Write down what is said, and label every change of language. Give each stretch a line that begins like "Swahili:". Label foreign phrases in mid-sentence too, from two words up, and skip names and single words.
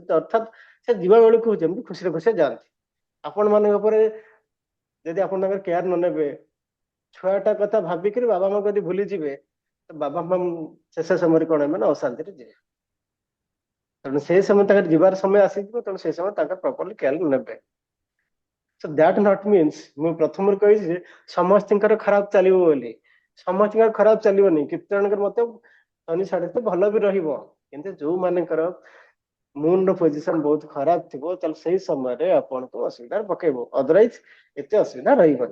Odia: ଅର୍ଥାତ ସେ ଯିବା ବେଳକୁ ଯେମିତି ଖୁସିରେ ଖୁସିରେ ଯାଆନ୍ତି। ଆପଣ ମାନଙ୍କ ଉପରେ ଯଦି ଆପଣ ତାଙ୍କର କେୟାର ନ ନେବେ, ଛୁଆଟା କଥା ଭାବିକିରି ବାବା ମାଙ୍କୁ ଯଦି ଭୁଲିଯିବେ ତ ବାବା ମା ଶେଷ ସମୟରେ କଣ ହେବେ ନା ଅଶାନ୍ତିରେ ଯିବେ। ତେଣୁ ସେଇ ସମୟ ତାଙ୍କର ଯିବାର ସମୟ ଆସିଯିବ, ତେଣୁ ସେଇ ସମୟ ତାଙ୍କର ପ୍ରପରଲି କେୟାର ନେବେ।
English: So that not means
Odia: ମୁଁ ପ୍ରଥମରୁ କହିଛି ଯେ ସମସ୍ତଙ୍କର ଖରାପ ଚାଲିବ ବୋଲି। ସମସ୍ତଙ୍କର ଖରାପ ଚାଲିବନି, କେତେ ଜଣଙ୍କର ମତେ ଶନି ସାଢେ ସାତି ଭଲ ବି ରହିବ। କିନ୍ତୁ ଯୋଉମାନଙ୍କର ମୁନ ର ପୋଜିସନ ବହୁତ ଖରାପ ଥିବ ତାହେଲେ ସେଇ ସମୟରେ ଆପଣଙ୍କୁ ଅସୁବିଧାରେ ପକେଇବ, ଅଦରୱାଇଜ ଏତେ ଅସୁବିଧା ରହିବନି।